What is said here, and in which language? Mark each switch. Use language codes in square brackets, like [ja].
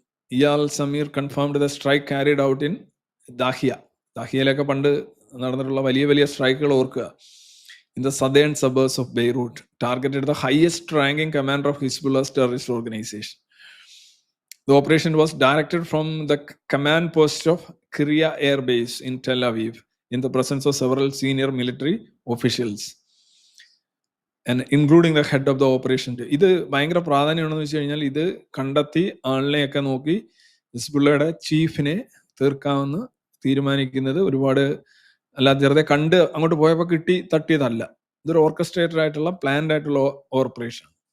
[en] Eyal Zamir confirmed the strike carried out in Dahiyeh. [ml] ദാഹിയയിലൊക്കെ പണ്ട് നടന്നിട്ടുള്ള വലിയ വലിയ സ്ട്രൈക്കുകൾ ഓർക്കുക. [en] In the southern suburbs of Beirut targeted the highest ranking commander of Hezbollah terrorist organisation. The operation was directed from the command post of Kiryat Air Base in Tel Aviv in the presence of several senior military officials and including the head of the operation. [ml] ഇത് ഭയങ്കര പ്രാധാന്യമാണെന്ന് വെച്ച് കഴിഞ്ഞാൽ ഇത് കണ്ടെത്തി ആളിനെയൊക്കെ നോക്കി ഹിസ്ബുള്ളയുടെ ചീഫിനെ തീർക്കാമെന്ന് തീരുമാനിക്കുന്നത് ഒരുപാട് അല്ലാതെ വെറുതെ കണ്ട് അങ്ങോട്ട് പോയപ്പോൾ കിട്ടി തട്ടിയതല്ല. ഇതൊരു ഓർക്കസ്ട്രേറ്റഡ് ആയിട്ടുള്ള പ്ലാൻഡ് ആയിട്ടുള്ള ഓപ്പറേഷൻ.